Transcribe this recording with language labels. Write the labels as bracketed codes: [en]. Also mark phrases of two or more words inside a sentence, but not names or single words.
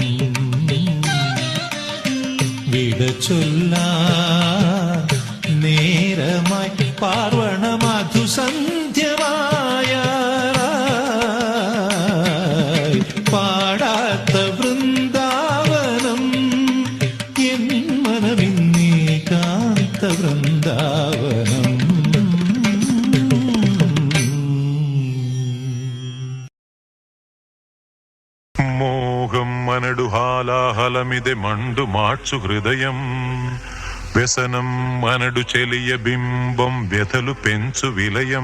[ml] വിട ചൊല്ലാൻ നേരമായി പാർവണമധു സന്ധ്യമായ പാടാത്ത വൃന്ദാവനം എൻ മനമിന്നേകാന്ത വൃന്ദാവനം. [te] మోహం మనడు హాలాహలమిదే మండు మార్చు హృదయం, వ్యసనం మనడు చెలియ బింబం వ్యథలు పెంచు విలయం.